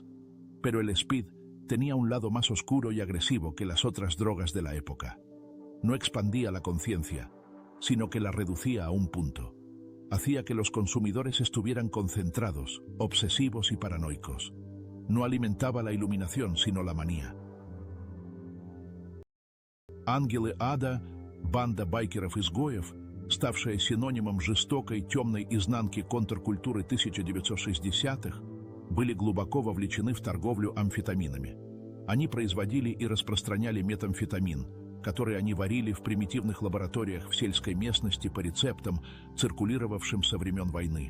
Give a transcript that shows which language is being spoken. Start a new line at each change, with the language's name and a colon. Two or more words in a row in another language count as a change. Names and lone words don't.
Spanish: Pero el speed tenía un lado más oscuro y agresivo que las otras drogas de la época. No expandía la conciencia, sino que la reducía a un punto. Hacía que los consumidores estuvieran concentrados, obsesivos y paranoicos. No alimentaba la iluminación, sino la manía.
Russian: Ангелы ада, банда байкеров-изгоев, ставшая синонимом жестокой, темной изнанки контркультуры 1960-х, были глубоко вовлечены в торговлю амфетаминами. Они производили и распространяли метамфетамин, который они варили в примитивных лабораториях в сельской местности по рецептам, циркулировавшим со времен войны.